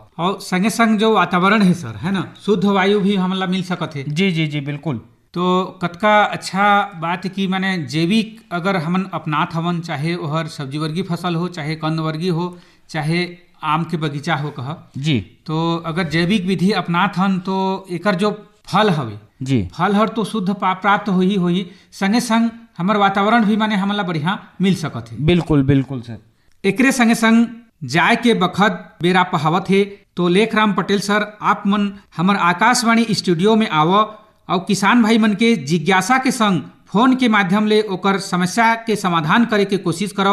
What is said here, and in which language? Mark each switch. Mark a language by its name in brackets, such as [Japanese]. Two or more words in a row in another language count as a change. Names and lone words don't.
[Chhattisgarhi] और संगे संग जो वातावरण है सर, है ना, शुद्ध वायु भी हमला मिल सकत है। जी जी जी बिल्कुल। तो कतका अच्छा बात की माने जैविक अगर हमन अपनात हवन, चाहे वह सब्जी वर्गीय फसल हो, चाहे कंद वर्गीय हो, चाहे आम के बगीचा हो कह जी, तो अगर जैविक विधि अपनात हन तो एकर जो फल हवे जी, फल हर तो शुद्ध प्राप्त हो ही संगे संग हमर वातावरण भी माने हमला बढ़िया मिल सकत है। बिल्कुल बिल्कुल सर। एकरे संगे संग जाय के बखत बेरा पहावत है तो लेखराम पटेल सर आप मन हमर आकाशवाणी स्टूडियो में आवो और किसान भाई मन के जिज्ञासा के संग फोन के माध्यम ले ओकर समस्या के समाधान करे के कोशिश करो।